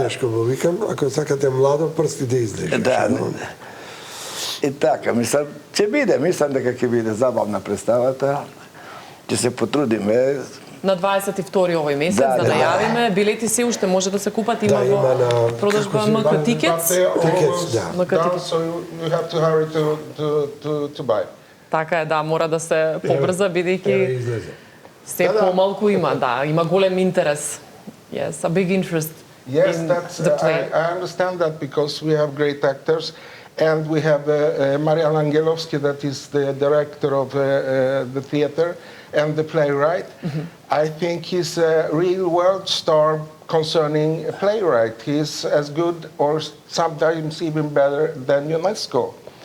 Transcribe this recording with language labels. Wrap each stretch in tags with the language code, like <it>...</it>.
<mk>Нешко го викам, ако сакате младо прсти да излежи. Да. И така, мислам дека ќе биде забавна представата. Ќе се потрудиме. На 22 овој месец да јавиме, билети се уште може да се купат, има во продажба МК Tickets.</mk> <en>So you have to hurry to buy.</en> <mk>Така е, да, мора да се побрза бидејќи се помалку има, да, има голем интерес.</mk> <en>Yes, a big interest in the play. I understand that because we have great actors and we have Marian Angelovski that is the director of the theater and the playwright. I think he's a real world star concerning a playwright. He's as good or sometimes even better than UNESCO.</en>